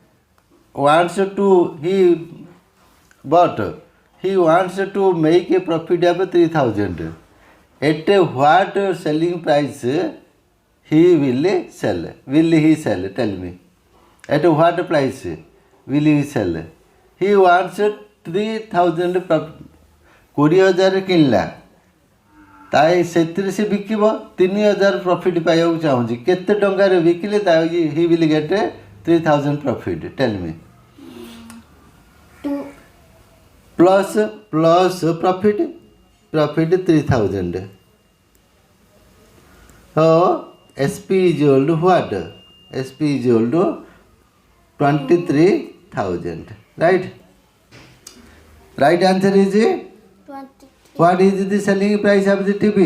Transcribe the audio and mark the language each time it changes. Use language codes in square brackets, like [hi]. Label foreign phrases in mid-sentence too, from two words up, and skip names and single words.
[en] He wants to make a profit of 3,000. At what selling price he will sell? Will he sell? Tell me. At what price will he sell? He wants 3,000 profit. [or] 20,000 କିଣିଲା ତାଇ ସେଥିରେ ସେ ବିକିବ 3,000 ପ୍ରଫିଟ୍ ପାଇବାକୁ ଚାହୁଁଛି କେତେ ଟଙ୍କାରେ ବିକିଲେ ତା [en] he will get 3,000 profit tell me plus profit 3,000 so SP is equal to what? SP is equal to 23,000. Right answer is 23. what is the selling price of the TV?